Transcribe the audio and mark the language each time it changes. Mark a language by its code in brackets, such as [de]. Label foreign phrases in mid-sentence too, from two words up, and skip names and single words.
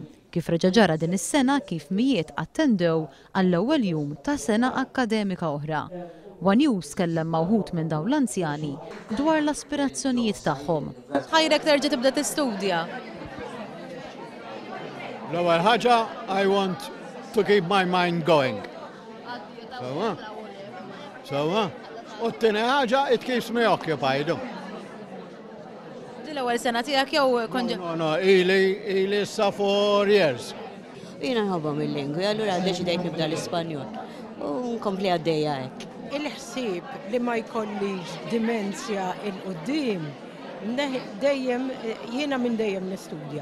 [mt] Kif reġa' ġara din is-sena kif mijiet attendew għall-ewwel jum ta' sena akademika oħra. One News kellem ma' wħud minn dawn l-anzjani dwar l-aspirazzjonijiet tagħhom. Ħajrek terġa' tibda tistudja. L-ewwel ħaġa [en] I want to keep my mind going. [mt] Sewa. U t-tieni ħaġa [en] it keeps me occupied. [mt] L-ewwel sena tiegħek jew No, ili issa 4 years. Jiena nħobbhom il-lingwi, allura deċidejt nibda l-Ispanjol. U nkompli għaddejja hekk. Il-ħsieb li ma jkollix dimensja il-qoddim, dejjem jiena minn dejjem nistudja.